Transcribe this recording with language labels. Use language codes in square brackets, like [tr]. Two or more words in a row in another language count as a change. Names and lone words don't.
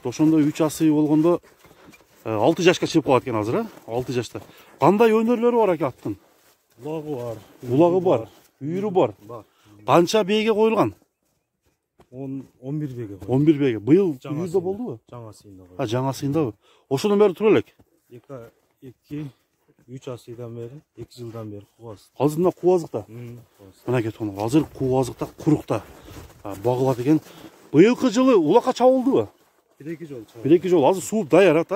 [ky] Ошондо 3 асый болгондо 6 жашка чыгып калат экен азыр, 6 жашта. Кандай өнөрлөрү бар ака аттын? Булагы бар. Үйүрү бар. Канча бээге коюлган? 11 беге. 11 бээге. Быйыл үйүрдө болдубу? Жаңа сыйында. Жаңа сыйындабы? Ошондон бери тура элек. 2-3 асыйдан бери, 2 жылдан бери кубаз. Азыр мына кубазыкта. Мына кетип калган. Азыр кубазыкта, курукта багылат экен. Быйылкы жылы улакка чабылдыбы? 1-2 жол чабылды. 1-2 жол. Азыр сууп даяр ата.